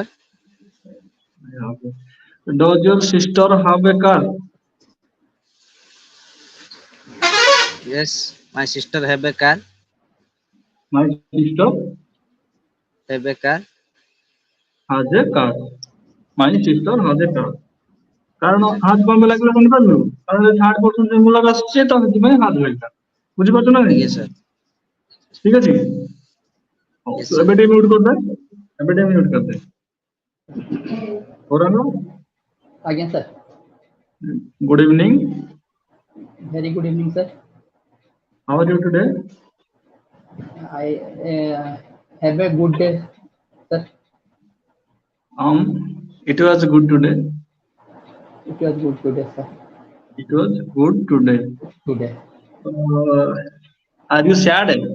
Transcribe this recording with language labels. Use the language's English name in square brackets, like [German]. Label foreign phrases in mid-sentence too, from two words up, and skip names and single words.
[English] I have Does your sister have a car? Yes, my sister have a car. My sister Have a car. has a car. My sister has a car. [Odia] କାରଣ ହାତ କଣ ପାଇଁ ଲାଗିଲା ଜାଣିପାରିଲୁ କାରଣ [English] third person singular [Odia] ଆସୁଛି ତ ସେଥିପାଇଁ ହାତ ଲାଗିଲା ବୁଝିପାରୁଛୁ ନା ନାଇଁ [English] Yes, sir. [Odia] ଠିକ ଅଛି ହଉ [English] Yes, [Odia] ତୁ [English] sir. [Odia] ଏବେ ଟିକେ ମ୍ୟୁଟ୍ କରିଦେ ଏବେ ଟିକେ ମ୍ୟୁଟ୍ କରିଦେ ଓରାନ [English] Again, sir. good evening Very good evening, sir. how are you today I have a good day, sir. It was good today. It was good today, sir. It was good today. Today. Uh, are you sad?